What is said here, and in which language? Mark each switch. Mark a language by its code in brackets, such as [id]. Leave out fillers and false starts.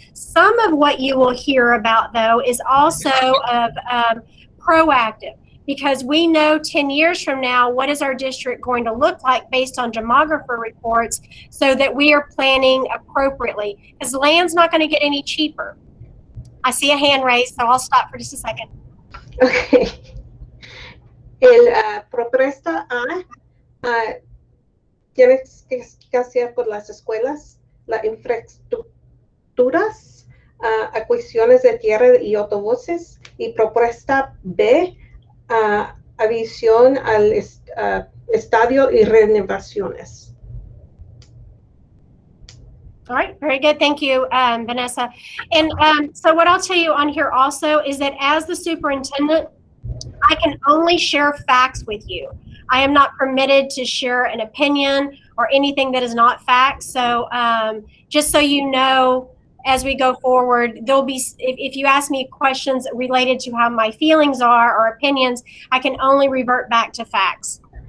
[en] Some of what you will hear about, though, is also of proactive, because we know 10 years from now, what is our district going to look like based on demographer reports, so that we are planning appropriately, because land's not going to get any cheaper. I see a hand raised, so I'll stop for just a second. Okay. [es] El propuesta A tiene que hacer por las escuelas, las infraestructuras, acuiciones de tierra y autobuses, y propuesta B, adición al estadio y renovaciones. [en] All right, very good. Thank you, Vanessa. And so what I'll tell you on here also is that as the superintendent, I can only share facts with you. I am not permitted to share an opinion or anything that is not fact. So just so you know, as we go forward, there'll be, if you ask me questions related to how my feelings are or opinions, I can only revert back to facts.